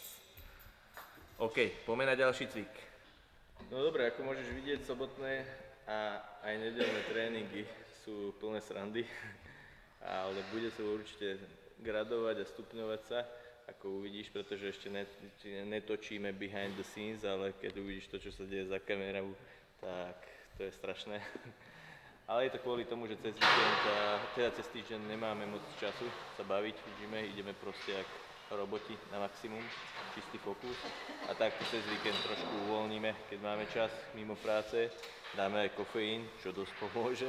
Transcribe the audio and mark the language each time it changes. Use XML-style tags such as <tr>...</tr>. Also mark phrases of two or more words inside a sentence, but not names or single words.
<sk>OK, poďme na ďalší cvik. No dobre, ako môžeš vidieť, sobotné a aj nedeľné tréningy sú plné srandy, ale bude sa určite gradovať a stupňovať sa, ako uvidíš, pretože ešte netočíme</sk> <en>behind the scenes,</en> <sk>ale keď uvidíš to, čo sa deje za kamerou, tak to je strašné. Ale je to kvôli tomu, že cez víkend, teda cez týždeň nemáme moc času sa baviť, ideme proste jak roboti na maximum, čistý fokus. A tak cez víkend trošku uvoľníme, keď máme čas mimo práce, dáme aj kofeín, čo dosť pomôže.</sk>